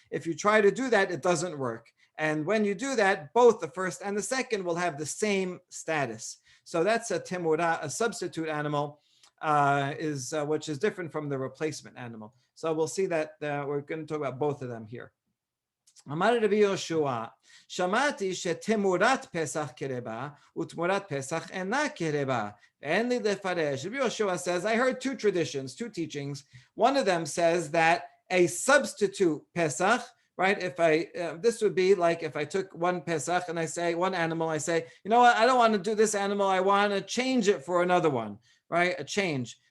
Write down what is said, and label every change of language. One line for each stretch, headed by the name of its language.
English: If you try to do that, it doesn't work. And when you do that, both the first and the second will have the same status. So that's a timura, a substitute animal, which is different from the replacement animal. So we'll see that we're going to talk about both of them here.
Hebrew: אמר רבי יהושע, שמעתי שתמורת פסח קרבה ותמורת פסח אינה קרבה, ואין לי לפרש.
English: Rabbi Yehoshua says, I heard two traditions, two teachings. One of them says that a substitute Pesach, right? This would be like if I took one Pesach and I say, one animal, I say, you know what, I don't want to do this animal, I want to change it for another one, right? A change.